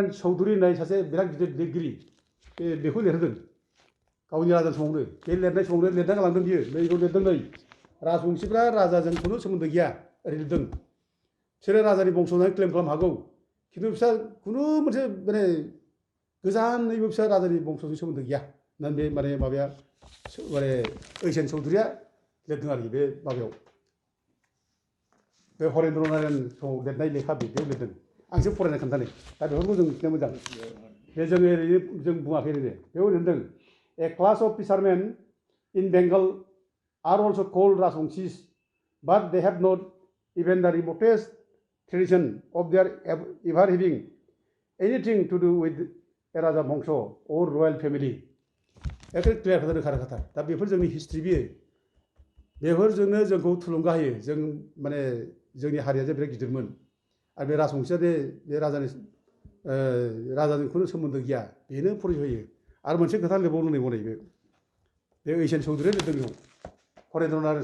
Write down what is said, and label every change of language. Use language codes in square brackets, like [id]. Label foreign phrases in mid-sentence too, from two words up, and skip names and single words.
[brx] चौधुरि होननाय सासे बिराद गिदिर लिरगिरि बेखौ लिरहोदों गावनि राजा समावनो बे लिरनाय समावनो लिरना गालांदों बियो नैखौ लिरदों नै राजबंसिफ्रा राजाजों खुनु सोमोन्दो गैया ओरै लिरदों बिसोरो राजानि बंस' होननानै क्लेम खालामनो हागौ खिन्थु बिसोर खुनु मोनसे माने गोजानैबो बिसोर राजानि बंस'जों सोमोन्दो गैया होननानै बे माने माबाया माने ओइस एन चौधुरिया लिरदों आरोखि बे माबायाव बे हरेन्द्र नारायण समाव लिरनाय लेखा बेयाव लिरदों आंसो फरायना खोन्थानो दा बेफोरखौ जों मिथिनो मोजां बे जों ओरैनो जों बुङाखै ओरैनो बेयाव लिरदों [en] A class of fishermen in Bengal are also called Rajbangshis, but they have not even the remotest tradition of their ever having anything to do with [brx] ए राजा बंश और [en] royal family [brx] एखे क्लियार खालामनो खारखाथार दा बेफोर जोंनि हिस्ट्रि बियो बेफोरजोंनो जोंखौ थुलुंगा होयो जों माने जोंनि हारिया जे बिराद गिदिरमोन आरो बे राजबंशीया दे बे राजाजों खुनु सोमोन्दो गैया बेनो परिचय होयो आरो मोनसे खोथा लिरबावनो नैबे बे ओइचएन चौधुरिया लिरदों बेयाव हरेन्द्र नारायण